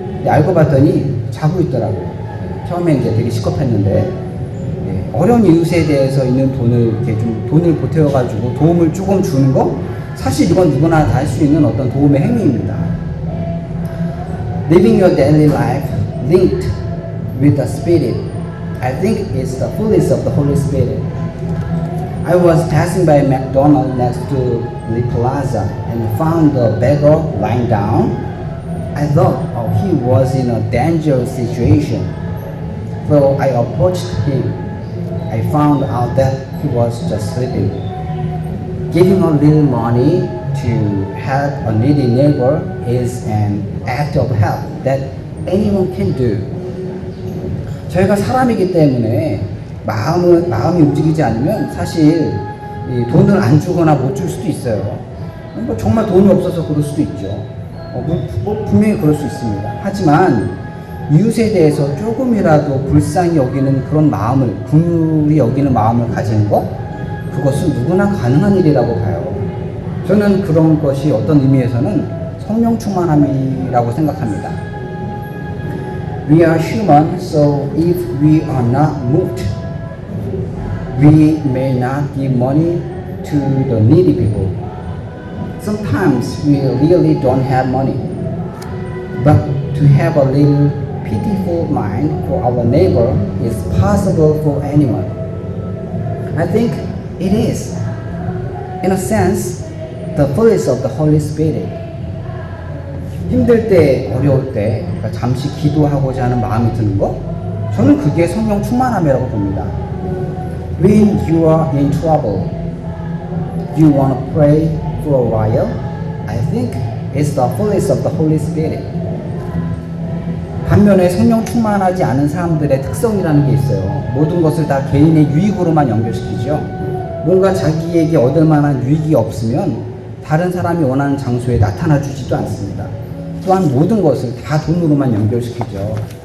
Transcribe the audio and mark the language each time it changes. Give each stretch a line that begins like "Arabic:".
Korean: 알고 봤더니 자고 있더라고요. 처음에 이제 되게 시겁했는데, 어려운 이웃에 대해서 있는 돈을 이렇게 좀 돈을 보태어가지고 도움을 조금 주는 거, 사실 이건 누구나 다 할 수 있는 어떤 도움의 행위입니다.
English: Living your daily life linked with the Spirit, I think it's the fullness of the Holy Spirit. I was passing by McDonald's next to the plaza and found the beggar lying down. I thought he was in a dangerous situation. So I approached him. I found out that he was just sleeping. Giving a little money to help a needy neighbor is an act of help that anyone can do.
Korean: 저희가 사람이기 때문에 마음이 움직이지 않으면 사실 이 돈을 안 주거나 못 줄 수도 있어요. 뭐 정말 돈이 없어서 그럴 수도 있죠. 분명히 그럴 수 있습니다. 하지만 이웃에 대해서 조금이라도 불쌍히 여기는 그런 마음을, 긍휼히 여기는 마음을 가지는 것, 그것은 누구나 가능한 일이라고 봐요. 저는 그런 것이 어떤 의미에서는 성령 충만함이라고 생각합니다.
English: We are human, so if we are not moved, we may not give money to the needy people. Sometimes we really don't have money, but to have a little pitiful mind for our neighbor is possible for anyone. I think it is, in a sense, the fullness of the Holy Spirit.
Korean: 힘들 때, 어려울 때 잠시 기도하고자 하는 마음이 드는 것, 저는 그게 성령 충만함이라고 봅니다.
English: When you are in trouble, you want to pray for a while. I think it's the fullness of the Holy Spirit.
Korean: 반면에 성령 충만하지 않은 사람들의 특성이라는 게 있어요. 모든 것을 다 개인의 유익으로만 연결시키죠. 뭔가 자기에게 얻을 만한 유익이 없으면 다른 사람이 원하는 장소에 나타나 주지도 않습니다. 또한 모든 것을 다 돈으로만 연결시키죠.